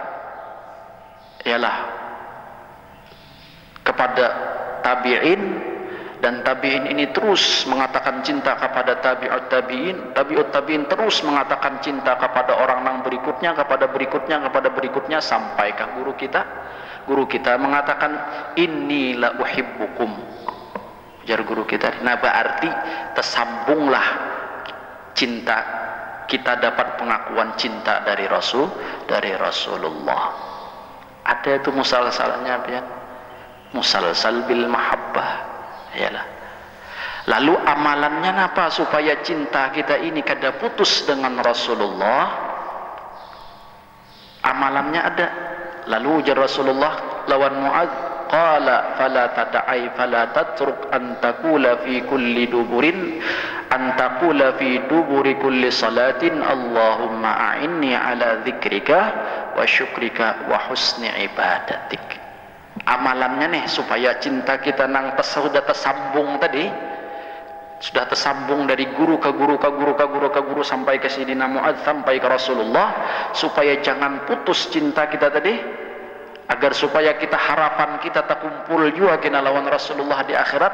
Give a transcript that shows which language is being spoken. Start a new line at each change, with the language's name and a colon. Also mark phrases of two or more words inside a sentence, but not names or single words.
Banjar: kepada tabi'in, dan tabi'in ini terus mengatakan cinta kepada
Arabic: تابع التابعين
Banjar: terus mengatakan cinta kepada orang yang berikutnya, kepada berikutnya sampai ke guru kita mengatakan
Arabic: إني لأحبكم,
Banjar: ujar guru kita. Nah, berarti tersambunglah cinta kita, dapat pengakuan cinta dari Rasulullah. Ada itu musalsalnya, ya,
Arabic: مسلسل بالمحبة.
Banjar: Yalah. Lalu amalannya apa supaya cinta kita ini kada putus dengan Rasulullah? Amalannya ada. Lalu ujar Rasulullah lawan Mu'adz,
Arabic: قال فلا تدعي فلا تترك أن تقول في كل دبر أن تقول في دبر كل صلاة اللهم أعني على ذكرك وشكرك وحسن عبادتك.
Banjar: Amalannya nih supaya cinta kita nang sudah tersambung tadi, sudah tersambung dari guru ke guru sampai ke Sayyidina Mu'adz, sampai ke Rasulullah, supaya jangan putus cinta kita tadi, agar supaya kita harapan kita terkumpul juga kena lawan Rasulullah di akhirat.